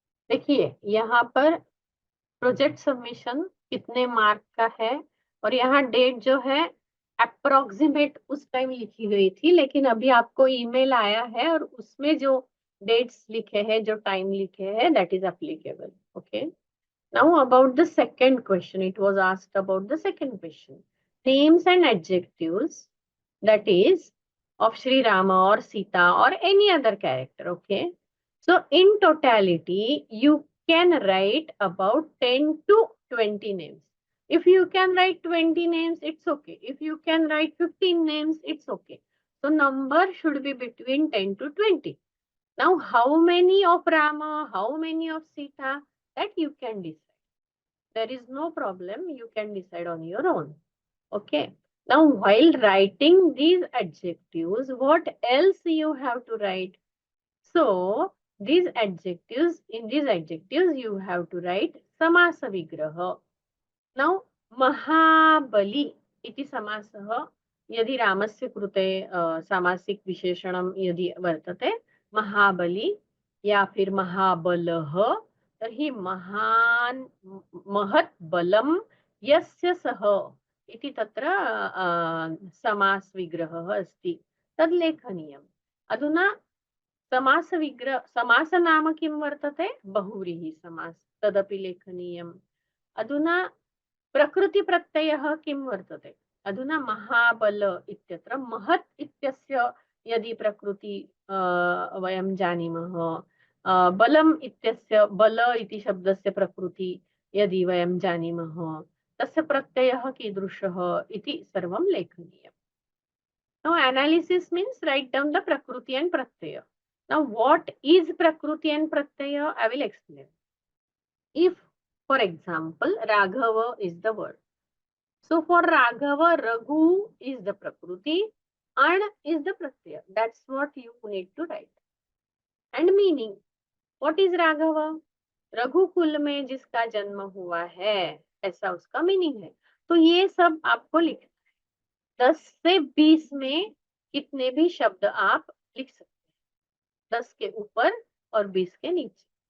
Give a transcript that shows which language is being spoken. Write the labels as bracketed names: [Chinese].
[Hindi] देखिए यहाँ पर प्रोजेक्ट सबमिशन कितने मार्क का है, और यहाँ डेट जो है अप्रोक्सीमेट उस टाइम लिखी गई थी, लेकिन अभी आपको ईमेल आया है और उसमें जो डेट्स लिखे हैं, जो टाइम लिखे हैं, [English] That is applicable. Okay, now about the second question, it was asked about the second question, names and adjectives that is of Sri Rama or Sita or any other character. Okay, so in totality you can write about 10 to 20 names. If you can write 20 names, it's okay. If you can write 15 names, it's okay. So number should be between 10 to 20. Now how many of Rama, how many of Sita, that you can decide. There is no problem, you can decide on your own. Okay. Now, while writing these adjectives, what else you have to write? So, these adjectives, in these adjectives, you have to write samasa vigraha. [Sanskrit] Now, Mahabali iti samasah यदि रामस्य कृते सामासिक विशेषणं यदि वर्तते महाबली या फिर महाबलः, तर्हि महान् महत् बलं यस्य सः इति तत्र समास विग्रहः अस्ति, तद् लेखनीयम्। अधुना समास विग्रह, समास नाम किं वर्तते? बहुव्रीहि समास, तदपि लेखनीयम्। अधुना प्रकृति प्रत्ययः किं वर्तते? अधुना महाबल इत्यत्र महत् इत्यस्य यदि प्रकृति वयं जानीमः, बलम् इत्यस्य बल इति शब्दस्य प्रकृति यदि वयं जानीमः, तस्य प्रत्ययः कीदृशः इति सर्वं लेखनीयम्। [English] Now analysis means write down the prakriti and pratyaya. Now what is prakriti and pratyaya? I will explain. If, for example, Raghava is the word. So for Raghava, Raghu is the prakriti and is the pratyaya. That's what you need to write. And meaning, what is Raghava? [Hindi] रघुकुल में जिसका जन्म हुआ है, ऐसा उसका meaning है। तो ये सब आपको लिखना है। 10 से 20 में कितने भी शब्द आप लिख सकते हैं, 10 के ऊपर और 20 के नीचे।